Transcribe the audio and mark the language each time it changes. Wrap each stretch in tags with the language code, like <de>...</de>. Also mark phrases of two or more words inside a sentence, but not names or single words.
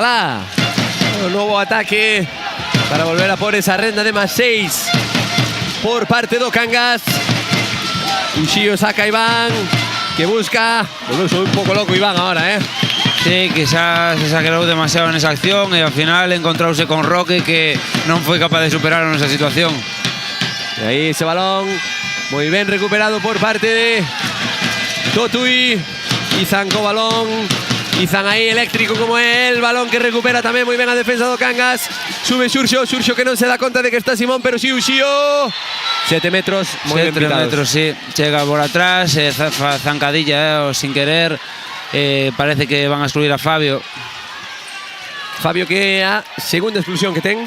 <gl>O novo ataque para volver a por esa renda de +6 por parte do Cangas. Uxío saca a Iván, que busca.</gl> <es>Bueno, soy un poco loco Iván ahora,</es> <gl>Sí, quizás se exagerou demasiado nesa acción e ao final encontrouse con Roque que non foi capaz de superar nesa situación.</gl> <es>Y ahí ese balón, muy bien recuperado por parte de Totui. Izan con balón. Izan ahí eléctrico como el balón que recupera también muy bien</es> <gl>a defensa do Cangas. Sube Xurxo, Xurxo que non se dá conta de que está Simón, pero sí Uxío.</gl> <es>7 metros, muy bien 7 pitados. metros, sí.</es> <gl>Chega por atrás,</gl> <es>zancadilla, sin querer. Parece que van a excluir a Fabio.</es> <gl>Fabio que a segunda exclusión que ten.</gl>